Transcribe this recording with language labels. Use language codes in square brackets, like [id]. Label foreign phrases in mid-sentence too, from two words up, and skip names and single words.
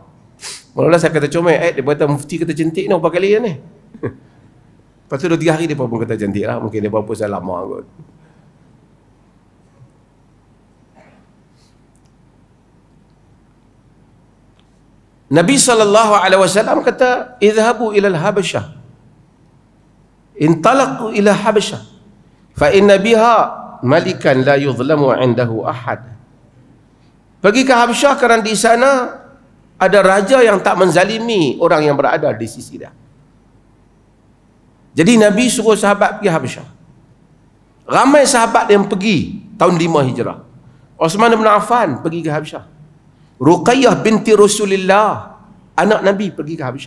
[ms] Mula-mula saya kata comel, dia kata mufti kata cantik ni berapa kali ni. Lepas tu 2-3 hari dia pun kata cantik lah. Mungkin dia berapa saya lama kot. Nabi SAW kata, [ar] اذهبوا إلى الحبشة، انطلقوا إلى الحبشة، فإن بها ملكا لا يظلم عنده أحد. [ms] Pergi ke Habasyah kerana di sana ada raja yang tak menzalimi orang yang berada di sisi dia. Jadi Nabi suruh sahabat pergi Habasyah. Ramai sahabat yang pergi tahun 5 Hijrah. Uthman bin Affan pergi ke Habasyah. Ruqayyah binti Rasulullah, anak Nabi, pergi ke Habasyah.